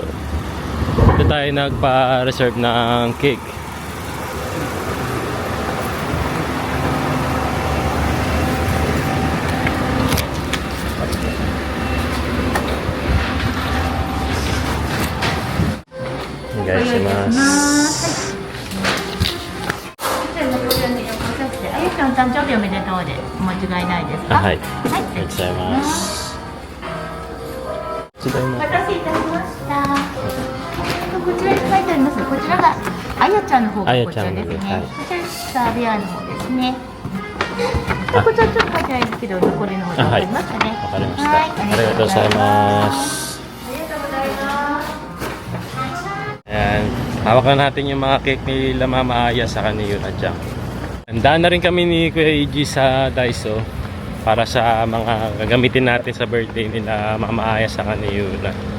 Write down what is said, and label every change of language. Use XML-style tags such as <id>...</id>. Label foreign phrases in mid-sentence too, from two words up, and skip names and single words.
<tl>Dito tayo nagpa-reserve ng cake. Guys, mas</tl> <ja>あゆちゃん誕生日おめでとうでお間違いないですか。はい。はい。ありがとうございます。違いおます。待たせいたしました。こちらに書いてあります。こちらがあやちゃんの方がこちらですね。はいこちらサービアの方ですね。こちらちょっと書いてないですけど残りの方でわかりますかね。わかりました。はい。ありがとうございます。ありがとうございます。</ja> <tl>Ayan. Hawak na natin yung mga cake ni Mama Aya sa kanila at Jack. Handaan na rin kami ni Kuya EG sa Daiso para sa mga gagamitin natin sa birthday nila Mama Aya sa kanila.</tl>